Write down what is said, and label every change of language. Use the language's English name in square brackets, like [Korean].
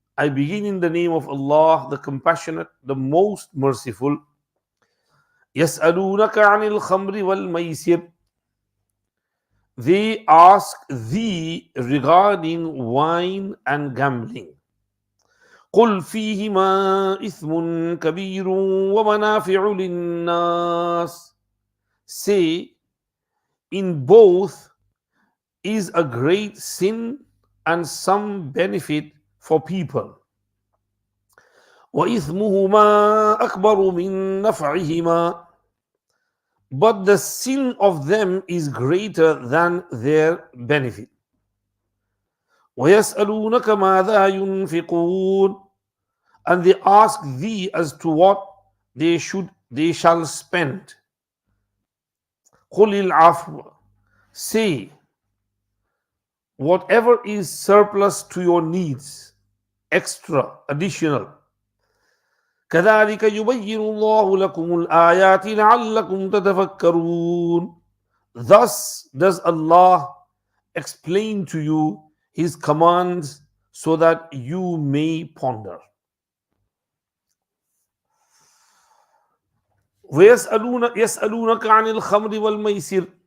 [English] I begin in the name of Allah, the Compassionate, the Most Merciful. [Arabic] يسألونك عن الخمر والميسر. [English] They ask thee regarding wine and gambling. [Arabic] قل فيهما إثم كبير ومنافع للناس. [English] Say, in both is a great sin and some benefit for people. [Arabic] وَإِثْمُهُمَا أَكْبَرُ مِنْ نَفْعِهِمَا. [English] But the sin of them is greater than their benefit. [Arabic] وَيَسْأَلُونَكَ مَاذَا يُنْفِقُونَ. [English] And they ask thee as to what they shall spend. [Arabic] قُلِ الْعَفْوَ. [English] Say, whatever is surplus to your needs, extra, additional. [Arabic] كذلك يبين الله لكم الآيات لعلكم تتفكرون. [English] Thus does Allah explain to you His commands so that you may ponder. [Arabic] يسألونك عن الخمر والميسر.